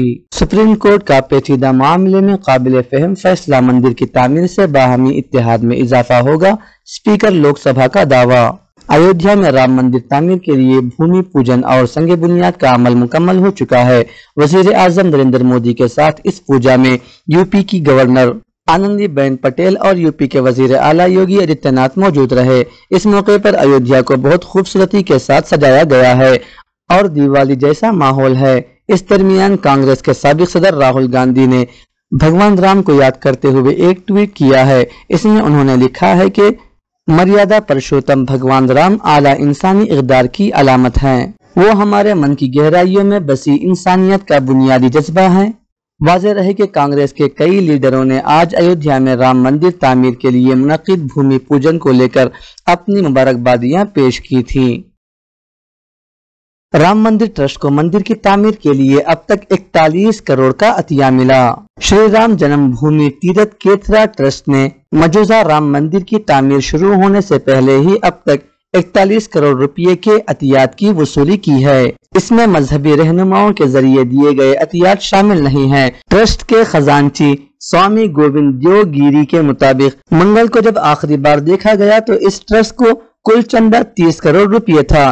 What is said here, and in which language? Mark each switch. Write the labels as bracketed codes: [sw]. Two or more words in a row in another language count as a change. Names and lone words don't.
[ur] سپریم کورٹ کا پیچیدہ معاملے میں قابل فہم فیصلہ، مندر کی تعمیر سے باہمی اتحاد میں اضافہ ہوگا، اسپیکر لوک سبھا کا دعویٰ۔ ایودھیا میں رام مندر تعمیر کے لیے بھومی پوجن اور سنگ بنیاد کا عمل مکمل ہو چکا ہے۔ وزیر اعظم نریندر مودی کے ساتھ اس پوجا میں یو پی کی گورنر آنندی بین پٹیل اور یو پی کے وزیر اعلیٰ یوگی آدتیہ ناتھ موجود رہے۔ اس موقع پر ایودھیا کو بہت خوبصورتی کے ساتھ سجایا گیا ہے اور دیوالی جیسا ماحول ہے۔ اس درمیان کانگریس کے سابق صدر راہل گاندھی نے بھگوان رام کو یاد کرتے ہوئے ایک ٹویٹ کیا ہے۔ اس میں انہوں نے لکھا ہے کہ مریادا پرشوتم بھگوان رام اعلیٰ انسانی اقدار کی علامت ہیں۔ وہ ہمارے من کی گہرائیوں میں بسی انسانیت کا بنیادی جذبہ ہیں۔ واضح رہے کہ کانگریس کے کئی لیڈروں نے آج ایودھیا میں رام مندر تعمیر کے لیے منعقد بھومی پوجن کو لے کر اپنی مبارکبادیاں پیش کی تھیں۔ رام مندر ٹرسٹ کو مندر کی تعمیر کے لیے اب تک 41 کروڑ کا عطیہ ملا۔ شری رام جنم بھومی تیرتھ کیترا ٹرسٹ نے مجوزہ رام مندر کی تعمیر شروع ہونے سے پہلے ہی اب تک 41 کروڑ روپے کے عطیات کی وصولی کی ہے۔ اس میں مذہبی رہنماؤں کے ذریعے دیے گئے عطیات شامل نہیں ہیں۔ ٹرسٹ کے خزانچی سوامی گوبند دیو گیری کے مطابق منگل کو جب آخری بار دیکھا گیا تو اس ٹرسٹ کو کل چندہ 30 کروڑ روپے تھا۔